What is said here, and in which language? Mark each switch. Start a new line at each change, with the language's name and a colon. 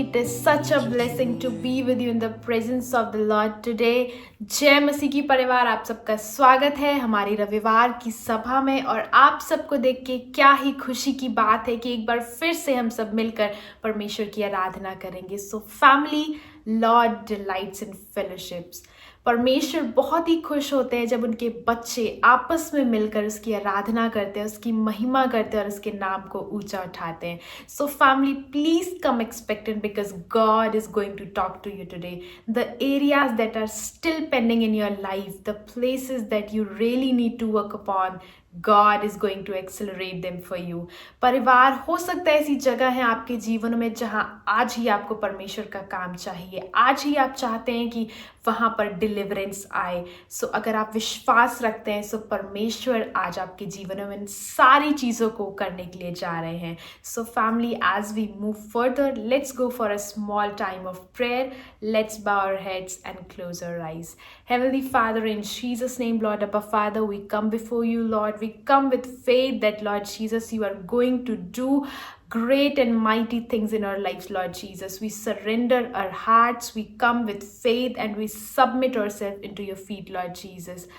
English: It is such a blessing to be with you in the presence of the Lord today.
Hindi: जय मसीह की परिवार, आप सबका स्वागत है हमारी रविवार की सभा में। और आप सबको देख के क्या ही खुशी की बात है कि एक बार फिर से हम सब मिलकर परमेश्वर की आराधना करेंगे।
English: So family, Lord delights in fellowships.
Hindi: परमेश्वर बहुत ही खुश होते हैं जब उनके बच्चे आपस में मिलकर उसकी आराधना करते हैं, उसकी महिमा करते हैं और उसके नाम को ऊंचा उठाते हैं।
English: So family, please come expectant because God is going to talk to you today. The areas that are still pending in your life, the places that you really need to work upon, God is going to accelerate them for you.
Hindi: परिवार, हो सकता है ऐसी जगह है आपके जीवन में जहां आज ही आपको परमेश्वर का काम चाहिए, आज ही आप चाहते हैं कि वहां पर डिलीवरेंस आए। सो अगर आप विश्वास रखते हैं, सो परमेश्वर आज आपके जीवन में इन सारी चीज़ों को करने के लिए जा रहे हैं।
English: So family, as we move further, let's go for a small time of prayer. Let's bow our heads and close our eyes. Heavenly Father, in Jesus' name, Lord Abba Father, we come before you, Lord. We come with faith that, Lord Jesus, you are going to do great and mighty things in our lives, Lord Jesus. We surrender our hearts, we come with faith, and we submit ourselves into your feet, Lord Jesus.